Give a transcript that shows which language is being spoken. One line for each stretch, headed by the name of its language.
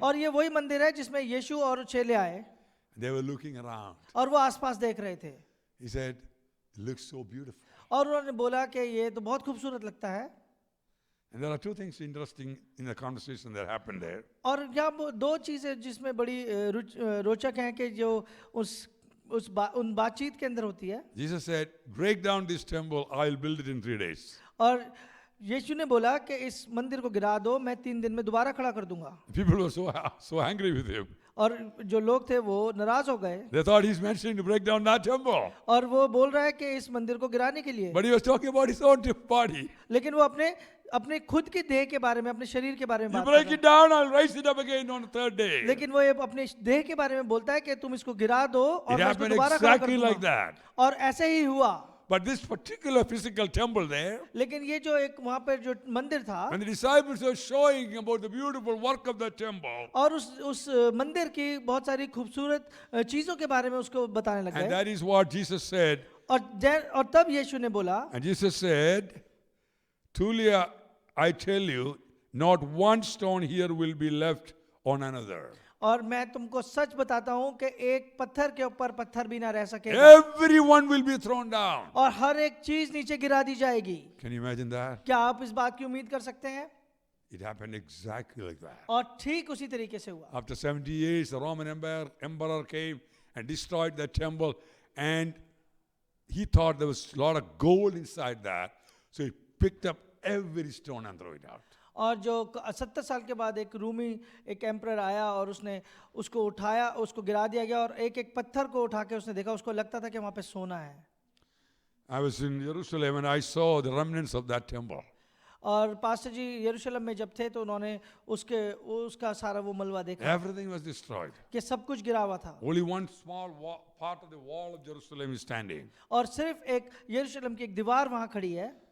Hindi: और ये वही मंदिर है जिसमें यीशु और चेले आए
English: They were looking around.
Hindi: और वो आसपास देख रहे थे,
English: He said, it looks so beautiful.
Hindi: और उन्होंने बोला कि ये तो बहुत खूबसूरत लगता है।
English: And there are two things interesting in the conversation that happened there.
Hindi: और यहाँ वो दो चीजें जिसमें बड़ी रोचक हैं कि जो उन बातचीत के अंदर होती है।
English: Jesus said, break down this temple, I'll build it in 3 days.
Hindi: और यीशु ने बोला कि इस मंदिर को गिरा दो, मैं 3 दिन में दोबारा खड़ा कर दूंगा।
English: People were so angry with him.
Hindi: और जो लोग थे वो नाराज हो गए,
English: They thought he's mentioning to break down that temple.
Hindi: और वो बोल रहा है कि इस मंदिर को गिराने के लिए,
English: But he was talking about his own body.
Hindi: लेकिन वो अपने खुद की देह के बारे में, अपने शरीर के बारे में
English: You
Hindi: बात
English: break
Hindi: कर
English: it down, I'll raise it up again on the 3rd day.
Hindi: लेकिन वो ये अपने देह के बारे में बोलता है कि तुम इसको गिरा दो और
English: It
Hindi: मैं इसको
English: happened
Hindi: दोबारा खड़ा कर
English: exactly like
Hindi: दूंगा।
English: that.
Hindi: और ऐसे ही हुआ।
English: But this particular physical temple there,
Hindi: लेकिन ये जो एक वहां पर जो मंदिर था,
English: when the disciples were showing about the beautiful work of the temple,
Hindi: और उस मंदिर की बहुत सारी खूबसूरत चीजों के बारे में उसको बताने लग
English: and
Hindi: गए,
English: that is what Jesus said.
Hindi: और तब यीशु ने बोला,
English: And Jesus said, truly I tell you, not one stone here will be left on another.
Hindi: और मैं तुमको सच बताता हूं कि एक पत्थर के ऊपर पत्थर भी ना रह सकेगा,
English: Everyone will be thrown down.
Hindi: और हर एक चीज नीचे गिरा दी जाएगी।
English: Can you imagine that?
Hindi: क्या आप इस बात की उम्मीद कर सकते हैं?
English: It happened exactly like that.
Hindi: और ठीक उसी तरीके से हुआ।
English: After 70 years, the Roman emperor came and destroyed the temple, and he thought there was a lot of gold inside that, so he picked up every stone and threw it out.
Hindi: और जो 70 साल के बाद एक रूमी एक emperor आया और उसने उसको उठाया, उसको गिरा दिया गया, और एक एक पत्थर को उठा के उसने देखा, उसको लगता था कि वहां पे सोना है।
English: I was in Jerusalem and I saw the remnants of that temple.
Hindi: और पास्टर जी यरूशलेम में जब थे तो उन्होंने उसका सारा वो मलबा देखा
English: Everything was destroyed.
Hindi: कि सब कुछ गिरा हुआ था
English: Only one small part of the wall of Jerusalem is standing.
Hindi: और सिर्फ एक यरूशलेम की एक दीवार वहाँ खड़ी है